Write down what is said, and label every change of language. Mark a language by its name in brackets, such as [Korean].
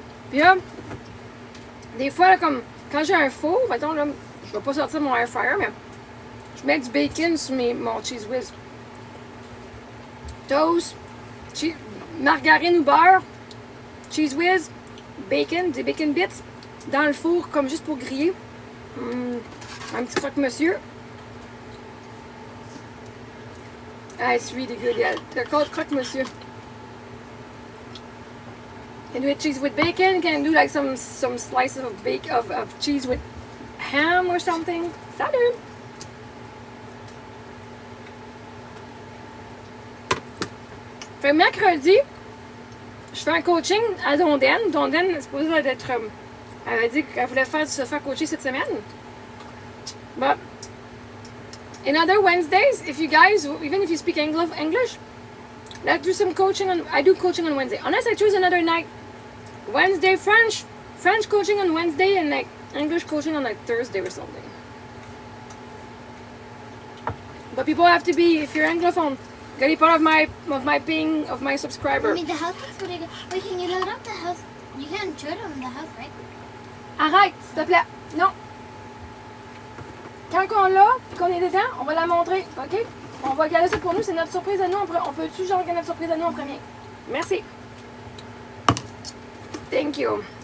[French] Puis là, des fois, là, comme quand j'ai un four, mettons, là, je vais pas sortir mon air fryer, mais je mets du bacon sur mon Cheese Whiz. Toast, margarine ou beurre, Cheese Whiz, bacon, des bacon bits. Dans le four, comme juste pour griller. Un petit croque-monsieur. [English] Ah, it's really good. Yeah, they're called croque-monsieur. Can do it cheese with bacon. Can do like some slices of cheese with ham or something. [French] Salut! Fait mercredi, je fais un coaching à Donden. Donden est supposé d'être... Elle m'a dit qu'elle voulait se faire coacher cette semaine. [English] But in other Wednesdays, if you guys, even if you speak English, let's do some coaching. I do coaching on Wednesday. Unless I choose another night. Wednesday, French coaching on Wednesday, and like English coaching on like Thursday or something. But people have to be, if you're Anglophone, gotta be part of my subscriber. I mean, the house looks pretty good. Wait, can you load up the house? You can't show them the house, right? [French] Arrête, s'il te plaît. Non. Quand on l'a, qu'on est dedans, on va la montrer, OK? On va garder ça pour nous, c'est notre surprise à nous. On peut-tu genre garder notre surprise à nous en premier? Merci. [English] Thank you.